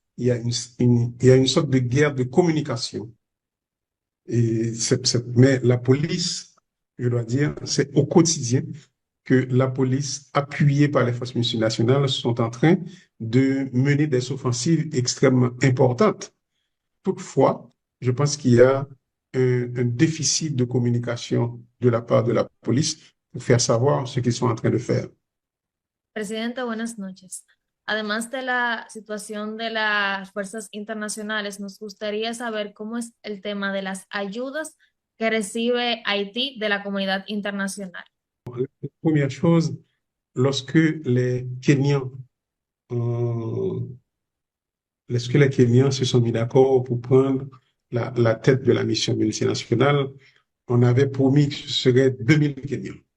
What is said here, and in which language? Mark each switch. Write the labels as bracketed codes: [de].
[fr] Il y a une sorte de guerre de communication. Mais la police, je dois dire, c'est au quotidien que la police, appuyée par les forces multinationales, sont en train de mener des offensives extrêmement importantes. Toutefois, je pense qu'il y a un déficit de communication de la part de la police pour faire savoir ce qu'ils sont en train de faire. [es] Presidente, buenas noches. Además de la situación de las fuerzas internacionales, nos gustaría saber cómo es el tema de las ayudas que recibe Haití de la comunidad internacional. [fr] La première chose, lorsque les Kenyans se sont mis d'accord pour prendre la tête de la mission multinationale, on avait promis que ce serait 2000 Kenyans.